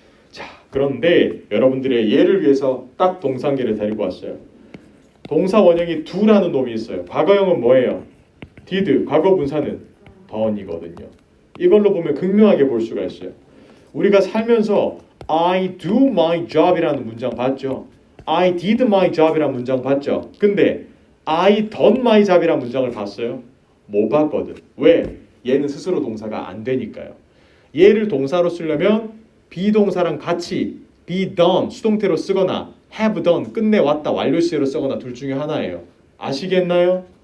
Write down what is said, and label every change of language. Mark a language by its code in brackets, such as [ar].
[ko] 자, 그런데 여러분들의 예를 위해서 딱 동사관계를 데리고 왔어요. 동사 원형이 do라는 놈이 있어요. 과거형은 뭐예요? did. 과거 분사는 done이거든요. 이걸로 보면 극명하게 볼 수가 있어요. 우리가 살면서 [en] I do my job [ko] 이라는 문장 봤죠? [en] I did my job [ko] 이라는 문장 봤죠? 근데 [en] I done my job [ko] 이라는 문장을 봤어요? 못 봤거든. 왜? 얘는 스스로 동사가 안 되니까요. 얘를 동사로 쓰려면 비동사랑 같이 be done 수동태로 쓰거나 have done 끝내왔다 완료 시제로 쓰거나 둘 중에 하나예요. 아시겠나요?